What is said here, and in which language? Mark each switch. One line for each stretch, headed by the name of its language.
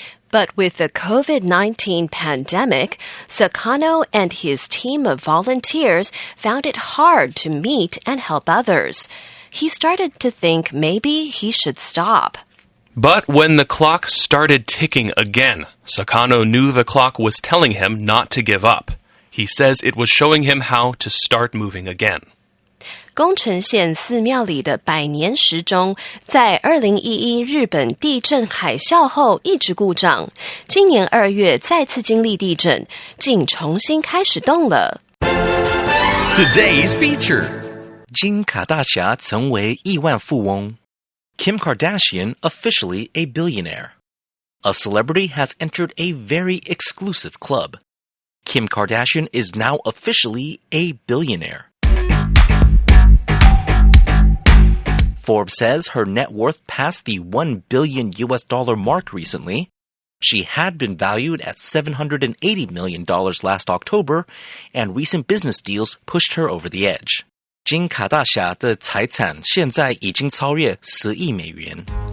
English: But with the COVID-19 pandemic, Sakano and his team of volunteers found it hard to meet and help others. he started to think maybe he should stop. But when the clock started ticking again, Sakano knew the clock was telling him not to give up. He says it was showing him how to start moving again.
Chinese: 宫城县寺庙里的百年时钟在2011日本地震海啸后一直故障，今年2月再次经历地震，竟重新开始动了。
English: Today's feature.
Chinese: 金卡大侠成为亿万富翁。
English: Kim Kardashian officially a billionaire. A celebrity has entered a very exclusive club. Kim Kardashian is now officially a billionaire. Forbes says her net worth passed the $1 billion mark recently. She had been valued at $780 million last October, and recent business deals pushed her over the edge.
Chinese: 金卡大侠的财产现在已经超越10亿美元。